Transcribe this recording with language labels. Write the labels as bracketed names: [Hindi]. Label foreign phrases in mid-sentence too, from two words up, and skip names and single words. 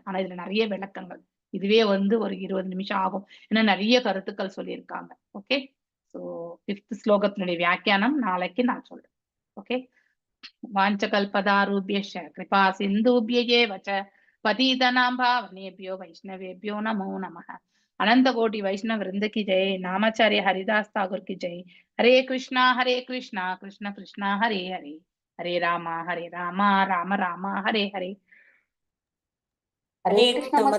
[Tamil] ஆனா இதுல நிறைய விளக்கங்கள், இதுவே வந்து ஒரு 20 நிமிஷம் ஆகும், ஏன்னா நிறைய கருத்துக்கள் சொல்லியிருக்காங்க. ஓகே, ஸோ 5th ஸ்லோகத்தினுடைய வியாக்கியானம் நாளைக்கு நான் சொல்றேன். [Sanskrit] ஓகே, वाञ्छाकल्पतरुभ्यश्च कृपासिन्धुभ्य एव च पतितानां पावनेभ्यो वैष्णवेभ्यो नमो नमः. [Hindi] अनंत कोटि वैष्णव वृंद की जय. नामाचार्य हरिदास ठाकुर की जय. [Sanskrit] हरे कृष्णा कृष्ण कृष्णा हरे हरे, हरे रामा राम राम हरे हरे. हरे कृष्ण.